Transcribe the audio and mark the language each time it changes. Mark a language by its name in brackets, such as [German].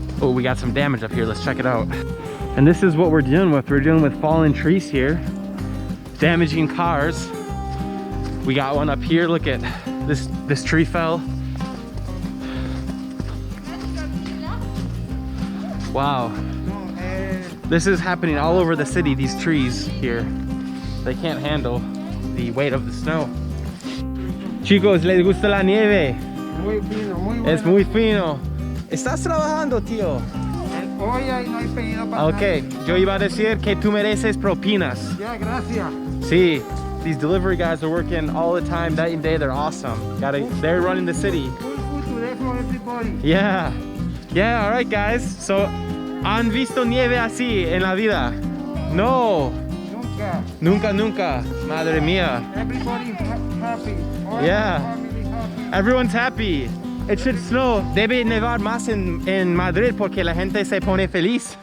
[English] Oh, we got some damage up here. Let's check it out. And this is what we're dealing with. We're dealing with fallen trees here, damaging cars. We got one up here. Look at this tree fell. Wow. This is happening all over the city, these trees here. They can't handle the weight of the snow. [Spanish] Chicos, ¿les gusta la nieve? Muy fino, muy bueno. Es muy fino. ¿Estás trabajando, tío? Hoy no hay pedido para Ok, yo iba a decir que tú mereces propinas. Ya, gracias. [English] Sí, these delivery guys are working all the time, night and day. They're awesome. They're running the city. Full food today for everybody. Yeah. Yeah, all right, guys. [Spanish] So, ¿han visto nieve así en la vida? No. Nunca. Madre mía. [English] Everybody happy. All Yeah. family happy. Everyone's happy. It should snow. [Spanish] Debe nevar más en Madrid porque la gente se pone feliz.